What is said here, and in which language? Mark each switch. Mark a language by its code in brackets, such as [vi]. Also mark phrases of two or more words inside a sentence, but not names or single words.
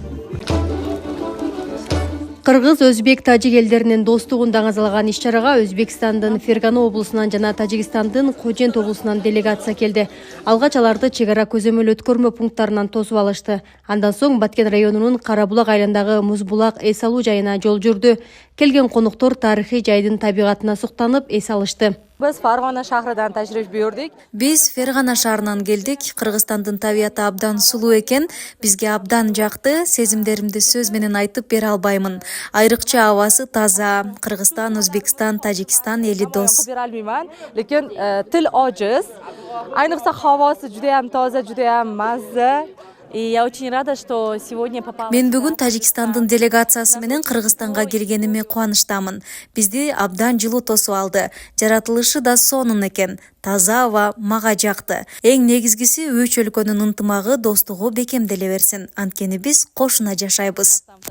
[ky] Кыргыз, өзбек, тажик элдеринин достугун даңазалаган иш-чарага Өзбекстандын Фергана облусунан жана Тажикстандын Кожент облусунан делегация келди. Алгач аларды чек ара көзөмөл өткөрмө пункттарынан тосуп алышты. Андан соң Баткен районунун Карабулак айылындагы Музбулак эс алуу жайына жол жүрдү. Келген конуктор тарыхый жайдын табигатына суктанып эс алышты. [uz] Biz Farg'ona shahridan tashrif buyurdik. [ky] Биз Фергана шаарынан келдик. Кыргызстандын табигаты абдан сулуу экен. Бизге абдан жакты. Сезимдеримди сөз менен айтып бере албаймын. Айрыкча абасы таза. Кыргызстан, Өзбекстан, Тажикстан эли дос. [uz] Bera olmayman, lekin til ojiz. Ayniqsa havosi juda ham toza, juda ham mazza. [ru] И я очень рада, что сегодня попала. [ky] Мен бүгүн Тажикстандын делегациясы менен Кыргызстанга келгениме кубанычтамын. Бизди абдан жылуу тосуп алды. Жаратылышы да сонун экен. Таза аба мага жакты. Эң негизгиси 3 өлкөнүн ынтымагы, достугу бекемделе берсин. Анткени биз кошуна жашайбыз.